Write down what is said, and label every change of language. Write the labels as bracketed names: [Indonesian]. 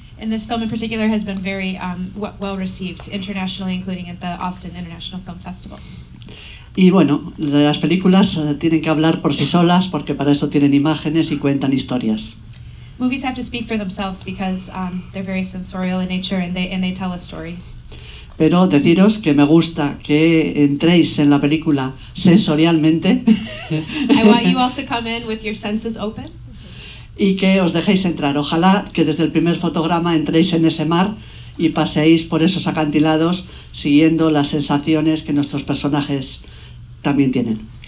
[English] And this film in particular has been very well received internationally, including at the Austin International Film Festival. [Spanish] Y bueno, las películas tienen que hablar por sí solas, porque para eso tienen imágenes y cuentan historias. [English] Movies have to speak for themselves because they're very sensorial in nature and they tell a story. [Spanish] Pero deciros que me gusta que entréis en la película sensorialmente. [English] I want you all to come in with your senses open. [Spanish] Y que os dejéis entrar. Ojalá que desde el primer fotograma entréis en ese mar y paseéis por esos acantilados siguiendo las sensaciones que nuestros personajes también tienen.